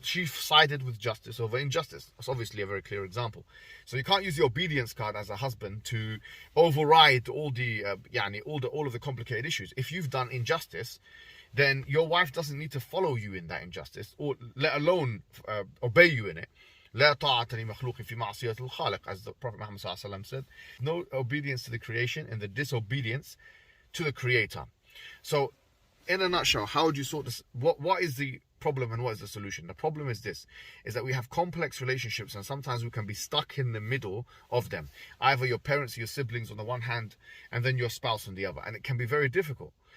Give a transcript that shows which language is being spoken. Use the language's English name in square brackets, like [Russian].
[English] She sided with justice over injustice. That's obviously a very clear example. So you can't use the obedience card as a husband to override all of the complicated issues. If you've done injustice, then your wife doesn't need to follow you in that injustice, or let alone obey you in it. [Arabic] لا طاعة لمخلوق في معصية الخالق, [English] as the Prophet Muhammad ﷺ said. No obedience to the creation and the disobedience to the Creator. So, in a nutshell, how would you sort this? What is the problem and what is the solution? The problem is this, is that we have complex relationships and sometimes we can be stuck in the middle of them. Either your parents, your siblings on the one hand, and then your spouse on the other. And it can be very difficult.